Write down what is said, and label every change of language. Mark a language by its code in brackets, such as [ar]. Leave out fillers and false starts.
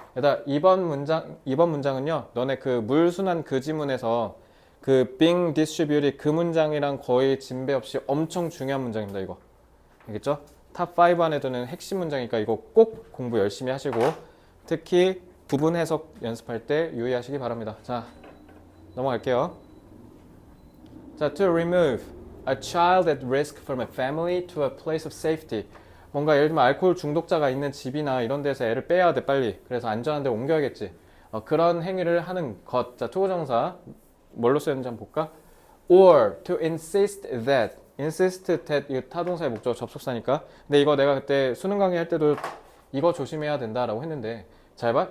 [ko] 일단 이번 문장은요. 너네 그 물순환 그 지문에서 그 [en] being distributed [ko] 그 문장이랑 거의 진배 없이 엄청 중요한 문장입니다. 이거. 알겠죠? 탑 5 안에 드는 핵심 문장이니까 이거 꼭 공부 열심히 하시고 특히 부분 해석 연습할 때 유의하시기 바랍니다. 자, 넘어갈게요. [en] 자, to remove a child at risk from a family to a place of safety. [ko] 뭔가 예를 들면 알코올 중독자가 있는 집이나 이런 데서 애를 빼야 돼 빨리. 그래서 안전한 데 옮겨야겠지. 그런 행위를 하는 것. 자, 투부정사 뭘로 쓰였는지 한번 볼까? [en] Or to insist that. [ko] insist that 이 타동사의 목적어 접속사니까. 근데 이거 내가 그때 수능 강의 할 때도 이거 조심해야 된다라고 했는데 잘 봐.